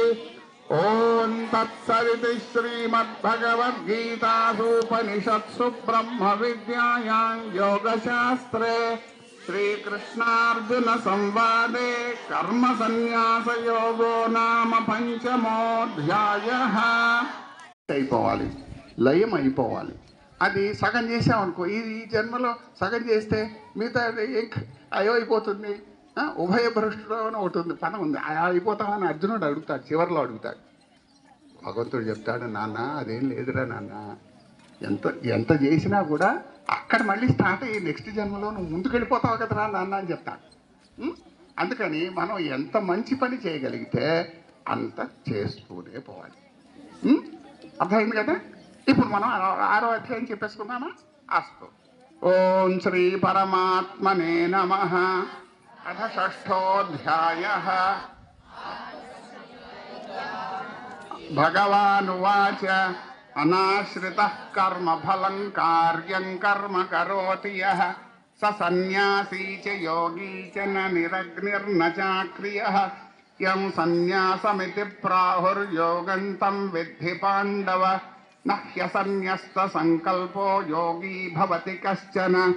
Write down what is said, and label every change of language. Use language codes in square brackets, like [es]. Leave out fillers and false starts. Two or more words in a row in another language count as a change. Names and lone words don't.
[sa] ओम तत्सदिति श्रीमद्भगवद्गीतासूपनिषत्सु ब्रह्म विद्यायां योगशास्त्रे श्रीकृष्णार्जुन संवादे कर्म संन्यास योगो नाम पंचमोऽध्यायः। [te] అయిపోవాలి, లయం అయిపోవాలి. అది సగం చేసామనుకో, ఈ జన్మలో సగం చేస్తే మిగతా అయ్యో అయిపోతుంది. ఉభయ భ్రష్టుడు అని ఒకటి ఉంది, పదం ఉంది. అయిపోతామని అర్జునుడు అడుగుతాడు, చివరిలో అడుగుతాడు. భగవంతుడు చెప్తాడు, నాన్న అదేం లేదురా నాన్న, ఎంత చేసినా కూడా అక్కడ మళ్ళీ స్టార్ట్ అయ్యి నెక్స్ట్ జన్మలో నువ్వు ముందుకు వెళ్ళిపోతావు కదరా నాన్న అని చెప్తాడు. అందుకని మనం ఎంత మంచి పని చేయగలిగితే అంత చేస్తూనే పోవాలి. అర్థమైంది కదా? ఇప్పుడు మనం 6వ అధ్యాయం చెప్పేసుకున్నామా? అస్తు. [sa] ఓం శ్రీ పరమాత్మనే నమః. अथ षष्ठोऽध्यायः। भगवानुवाच अनाश्रितः कर्मफलं कार्यं कर्म करोति यः स सन्न्यासी च योगी च न निरग्निर्न चाक्रियः यं सन्न्यासमिति प्राहुर्योगं तं विद्धि पाण्डव न ह्यसन्न्यस्तसङ्कल्पो योगी भवति कश्चन